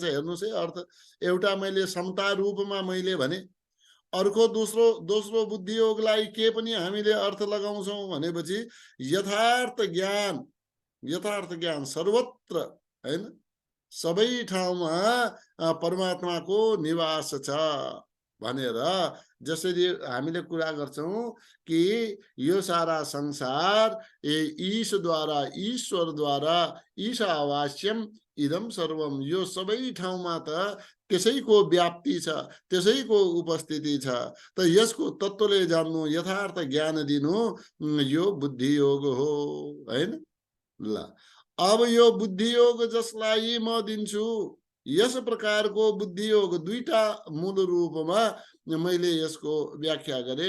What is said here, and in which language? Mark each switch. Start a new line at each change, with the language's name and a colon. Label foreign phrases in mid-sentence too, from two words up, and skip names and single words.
Nepali: हेर्नुहोस् है, अर्थ एउटा मैले समता रूपमा मैले भने, अर्को दोस्रो बुद्धि योगलाई के पनि हामीले अर्थ लगाउँछौँ भनेपछि यथार्थ ज्ञान सर्वत्र, हैन? सबै ठाउँमा परमात्माको निवास छ भनेर जसरी हामीले कुरा गर्छौं कि यो सारा संसार ईशद्वारा, ईश्वरद्वारा,
Sanskrit: ईशावास्यम इदम सर्वम,
Nepali: यो सबै ठाउँमा त त्यसैको व्याप्ति छ, त्यसैको उपस्थिति छ। त यसको तत्त्वले जान्नु, यथार्थ ज्ञान दिनु, यो बुद्धि योग हो, हैन? ल अब यो बुद्धि योग जसलाई म दिन्छु, यस प्रकारको बुद्धि योग दुईटा मूल रूपमा मैले यसको व्याख्या गरे।